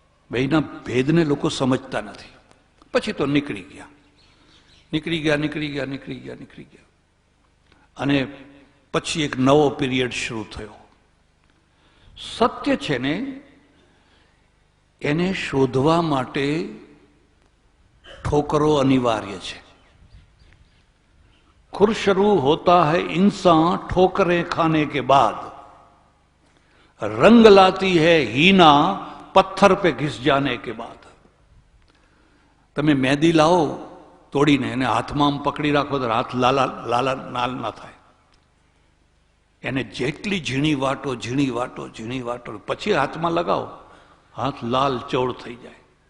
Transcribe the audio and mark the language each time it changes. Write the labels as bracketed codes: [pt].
[gu] બેના ભેદને લોકો સમજતા નથી. પછી તો નીકળી ગયા. અને પછી એક નવો પીરિયડ શરૂ થયો. સત્ય છે ને એને શોધવા માટે [hi] ठोकरो अनिवार्य है. खुर शुरू होता है इंसान ठोकरें खाने के बाद, रंग लाती है हीना पत्थर पे घिस जाने के बाद. [gu] તમે મેદી લાવો તોડીને એને હાથમાં આમ પકડી રાખો તો હાથ લાલ ના થાય. એને જેટલી ઝીણી વાટો પછી હાથમાં લગાવો, હાથ લાલ ચોળ થઈ જાય.